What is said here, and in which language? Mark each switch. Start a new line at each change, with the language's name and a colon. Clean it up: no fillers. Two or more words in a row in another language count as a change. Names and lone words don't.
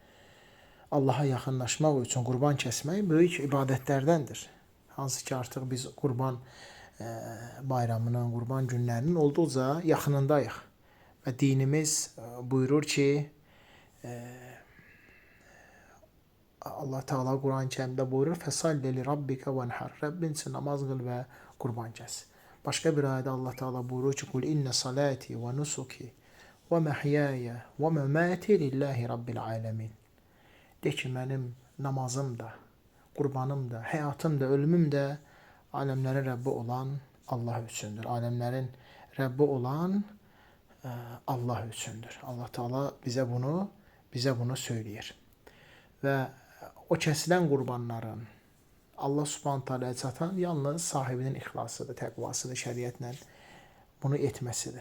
Azerbaijani: Allaha yaxınlaşmaq üçün qurban kəsmək böyük ibadətlərdəndir. Hansı ki, artıq biz qurban bayramının, qurban günlərinin olduqca yaxınındayıq. Və dinimiz buyurur ki, Allah Teala Quran-ı Kərimdə buyurur,
Arabic: فَصَلِّ لِرَبِّكَ وَنْحَرْ.
Azerbaijani: Rəbbin üçün namaz qıl və qurban kəs. Başqa bir ayədə Allah Teala buyurur ki,
Arabic: قُلْ إِنَّ صَلَاتِي وَنُسُكِي وَمَحْيَايَ وَمَمَاتِي لِلَّهِ رَبِّ الْعَالَمِينَ.
Azerbaijani: De ki, mənim namazım da, qurbanım da, həyatım da, ölümüm də aləmlərin Rəbbi olan Allah üçündür. Aləmlərin Rəbbi olan Allah üçündür. Allah Teala bizə bunu söyləyir. Və o kəsilən qurbanların Allah
Arabic: سبحانه وتعالى
Azerbaijani: çatan yalnız sahibinin ixlasıdır, təqvasıdır, şəriətlə bunu etməsidir.